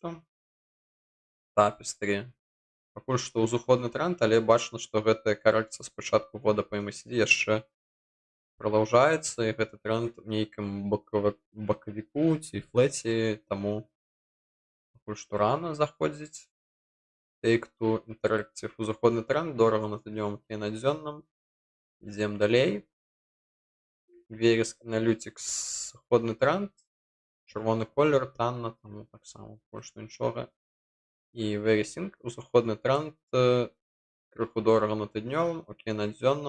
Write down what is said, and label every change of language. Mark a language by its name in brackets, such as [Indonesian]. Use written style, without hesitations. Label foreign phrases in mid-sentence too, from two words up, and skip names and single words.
[Belarusian] Tapestry, пакуль што узыходны тренд, але бачна, што гэтая карэкцыя з пачатку года па MACD яшчэ продолжаецца, і гэты тренд у нейкім бакавіку ці флэце, таму пакуль што рана заходзіць. Take-Two Interactive, узыходны тренд, дорага на тыднёвым і на дзённым. Ідзем далей. Verisk Analytics, сыходны тренд, чырвоны колер, танна, таму таксама пакуль што нічога. І Verisync, узыходны тренд, крыху дорага на тыднёвым, окей на дзённым.